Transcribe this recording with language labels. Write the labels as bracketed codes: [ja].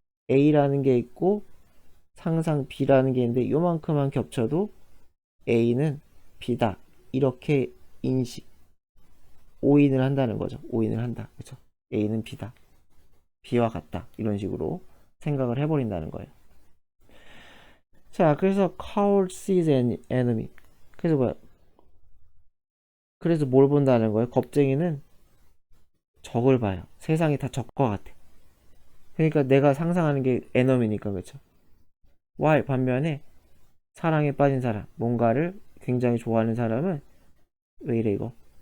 [ko] A라는 게 있고 상상 B라는 게 있는데 요만큼만 겹쳐도 A는 B다. 이렇게 인식, 오인을 한다는 거죠. 오인을 한다. 그쵸? A는 B다. B와 같다. 이런 식으로 생각을 해버린다는 거예요. 자, 그래서 [en] coward sees an enemy. [ko] 그래서 뭐야? 그래서 뭘 본다는 거예요? 겁쟁이는 적을 봐요. 세상이 다 적과 같아. 그러니까 내가 상상하는 게 에너미니까. 그렇죠? while 반면에 사랑에 빠진 사람, 뭔가를 굉장히 좋아하는 사람은 왜 이래 이거?